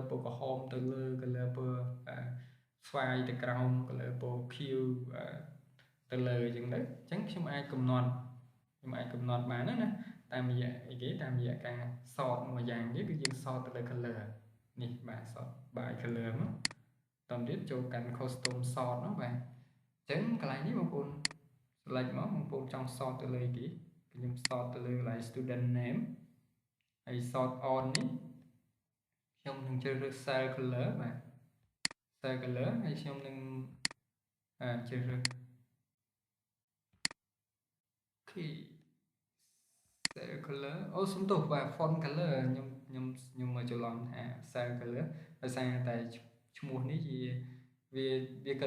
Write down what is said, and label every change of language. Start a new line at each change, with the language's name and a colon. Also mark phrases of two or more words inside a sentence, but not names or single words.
Khmer: ពណ៌ក្រហមទៅលើ color ពណ៌ស្វាយទៅក្រោម color ពណ៌ខៀវទៅលើចឹងទៅអញ្ចឹងខ្ញុំអាចកំណ ត់បានណាតាមរយៈអីគេតាមរយៈការ sort មួយយ៉ាងនេះគឺយើង sort ទៅលើ color នេះបាទ
English: sort by color
Khmer: មកតោះទៀតចូលកាន់
English: custom sort
Khmer: នោះបាទអញ្ចឹងកន្លែងនេះបងប្អូន select មកបងប្អូនចង់ sort ទៅលើគេខ្ញុំ sort ទៅលើកន្លែង
English: student name
Khmer: ហើយ
English: sort on
Khmer: នេះខ្ញុំនឹងជ្រើសរើស
English: cell color
Khmer: បាទ
English: cell color
Khmer: ហើយខ្ញុំនឹងជ្រើសរើស
English: key cell color
Khmer: អូសុំទោសបាទ
English: font color
Khmer: ខ្ញុំមកច្រឡំថា
English: cell color
Khmer: ដោយសារតែឈ្មោះនេះវាក៏